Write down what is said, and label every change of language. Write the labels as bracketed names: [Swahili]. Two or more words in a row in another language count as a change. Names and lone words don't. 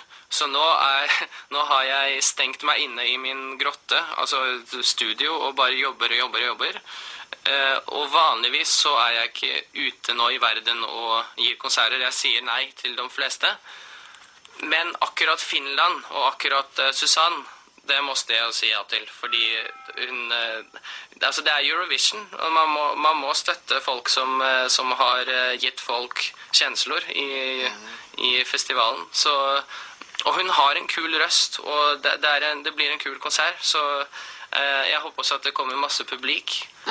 [Swedish] Så nu har jag stängt mig inne i min grotte, alltså studio, och bara jobbar. Och vanligvis så är jag inte ute nå i världen och ger konserter. Jag säger nej till de flesta. [Norwegian] Men akkurat Finland og akkurat Susanne, det måste jag si ja til, fordi hun, altså det er Eurovision, og man må støtte folk som har gitt folk kjensler i festivalen. Så, og hun har en kul røst, og det blir en kul konsert, så jeg håper også at det kommer masse publik.